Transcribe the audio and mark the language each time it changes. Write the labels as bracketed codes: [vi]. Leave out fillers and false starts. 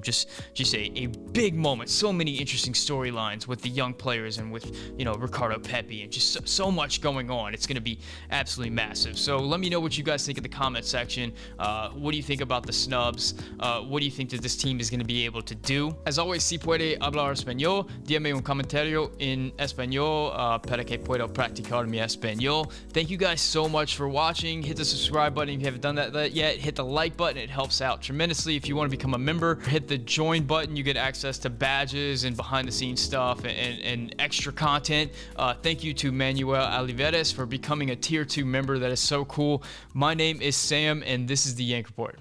[en] Just a big moment. So many interesting storylines with the young players and with, Ricardo Pepi, and just so much going on. It's going to be absolutely massive. So let me know what you guys think in the comment section. What do you think about the snubs? What do you think that this team is going to be able to do? As always, [es] si puede hablar español, dígame un comentario en español para que puedo practicar mi español. [en] Thank you guys so much for watching. Hit the subscribe button if you haven't done that yet. Hit the like button. It helps out tremendously. If you want to become a member, hit the join button. You get access to badges and behind the scenes stuff and extra content. Thank you to Manuel Oliveres for becoming a Tier 2 member. That is so cool. My name is Sam, and this is the Yank Report.